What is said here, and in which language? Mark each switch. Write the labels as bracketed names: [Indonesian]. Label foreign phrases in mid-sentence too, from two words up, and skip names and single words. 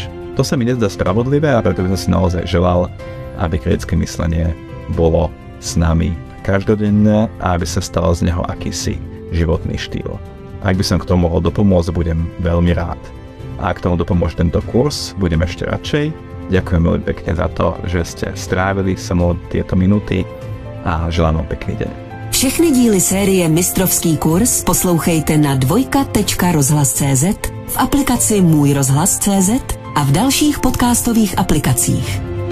[Slovak] To sa mi nezdá spravodlivé a preto by som si naozaj želal, aby kritické myslenie bolo s nami každodenné a aby sa stalo z neho akýsi životný štýl. Ak by som k tomu mohol dopomôcť, budem veľmi rád. A ak tomu dopomôže tento kurz, budem ešte radšej. Ďakujem veľmi pekne za to, že ste strávili so mnou tieto minúty a želám vám pekný deň. [Czech] Všechny díly série Mistrovský kurz poslouchejte na dvojka.rozhlas.cz, v aplikaci Můj rozhlas.cz a v dalších podcastových aplikacích.